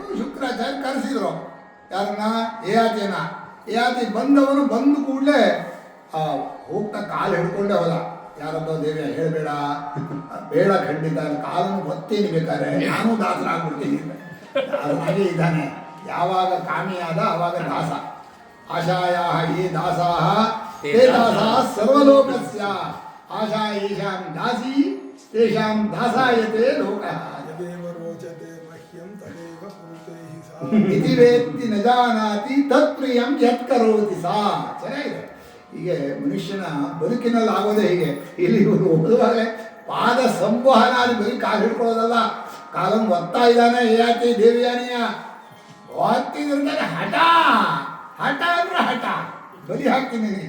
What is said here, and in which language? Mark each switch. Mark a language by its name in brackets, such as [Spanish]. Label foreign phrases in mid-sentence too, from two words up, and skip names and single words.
[Kannada] ಶುಕ್ರಾಚಾರ್ಯ ಕರೆಸಿದ್ರು ಯಾರನ್ನ, ಯಯಾತಿ ಬಂದವನು ಬಂದ ಕೂಡಲೇ ಹೋಗ್ತಾ ಕಾಲು ಹಿಡ್ಕೊಂಡೇ ಹೋದ. ಯಾರಬ್ಬ ದೇವಿ ಹೇಳಬೇಡ, ಬೇಡ ಖಂಡಿತ, ಕಾಲನ್ನು ಒತ್ತೀನಿ, ಬೇಕಾದ್ರೆ ನಾನು ದಾಸರಾಗ್ಬಿಡ್ತೀನಿ. ಅದು ಹಾಗೆ ಇದ್ದಾನೆ. ಯಾವಾಗ ಕಾಮಿಯಾದ ಆವಾಗ ದಾಸ. [Sanskrit] ಆಶಾಯಾ ಈ ದಾಸಾಹ ತೇ ದಾಸಾಃ ಸರ್ವಲೋಕಸ್ಯ ಆಶಾ ಯೇಷಾಂ ದಾಸಿ ತೇಷಾಂ ದಾಸಾಯತೆ ಲೋಕಃ. ಯದೇವ ರೋಚತೆ ಮಹ್ಯಂ ತದೇವ ಕುರುತೆ ಹಿ ಸಾ. ಇತಿ ವೇತ್ತಿ ನ ಜಾನಾತಿ ತತ್ಪ್ರಿಯಂ ಯತ್ ಕರೋತಿ ಸಾ. [Kannada] ಚೆನ್ನಾಗಿದೆ. ಹೀಗೆ ಮನುಷ್ಯನ ಬದುಕಿನಲ್ಲಿ ಆಗೋದೇ ಹೀಗೆ. ಇಲ್ಲಿ ಇವರು ಓದುವಾಗಲೇ ಪಾದ ಸಂವಹನಾದಿ ಬರೀ ಕಾಲು ಹಿಡ್ಕೊಳ್ಳೋದಲ್ಲ, ಕಾಲನ್ನು ಒತ್ತಾ ಇದ್ದಾನೆ ಯಯಾತಿ ದೇವಯಾನಿಯ. ಒತ್ತಿದ್ರೆ ಹಠ ಅಂದ್ರೆ ಹಠ, ಬಲಿ ಹಾಕ್ತೀನಿ ನಿನಗೆ.